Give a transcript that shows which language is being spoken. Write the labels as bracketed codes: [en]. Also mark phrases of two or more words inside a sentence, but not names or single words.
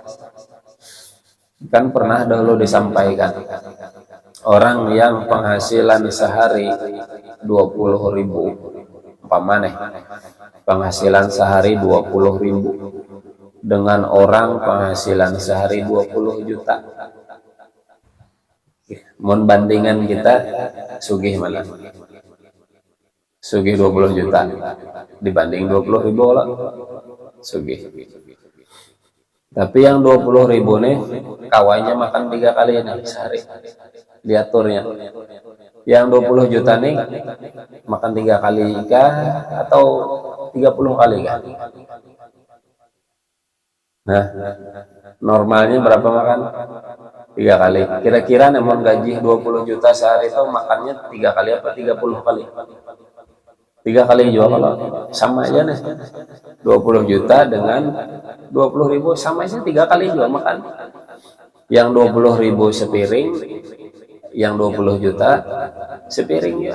[id] Kan pernah dahulu disampaikan, orang yang penghasilan sehari 20.000, umpamanya penghasilan sehari 20.000 dengan orang penghasilan sehari 20 juta. [bjn] Mun bandingan kita sugih mana? [id] Sugih 20 juta dibanding 20.000 lah. Sugih. Tapi yang 20.000 nih kawannya makan 3 kali nih sehari, diaturnya. Yang 20 juta nih makan 3 kali kah atau 30 kali kah? Nah, normalnya berapa makan? 3 kali. Kira-kira namun gaji 20 juta sehari itu makannya 3 kali apa 30 kali? 3 kali juga kalau sama aja nih. 20 juta dengan 20.000 sama aja 3 kali juga makan. Yang 20.000 sepiring, yang 20 juta sepiring ya.